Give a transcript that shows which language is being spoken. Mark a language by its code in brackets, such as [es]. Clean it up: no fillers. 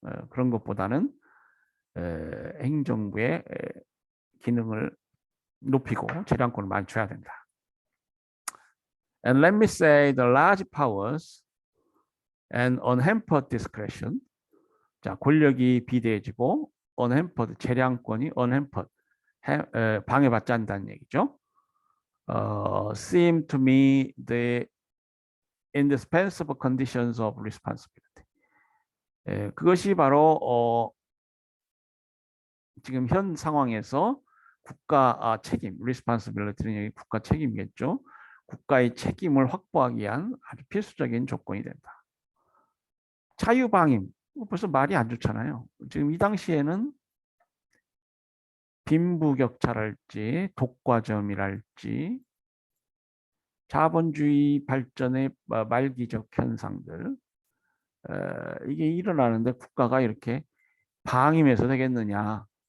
[ko] 그런 것보다는 행정부의 기능을 높이고 재량권을 많이 줘야 된다. [en] And let me say the large powers and unhampered discretion. [ko] 자, 권력이 비대해지고 unhampered 재량권이 unhampered 방해받지 않는다는 얘기죠. [en] Seem to me the indispensable conditions of responsibility. [ko] 그것이 바로 지금 현 상황에서 국가 책임, responsibility는 국가 책임이겠죠. 국가의 책임을 확보하기 위한 아주 필수적인 조건이 된다. 자유방임, 벌써 말이 안 좋잖아요. 지금 이 당시에는 빈부격차랄지 독과점이랄지 자본주의 발전의 말기적 현상들 이게 일어나는데 국가가 이렇게 방임해서 되겠느냐.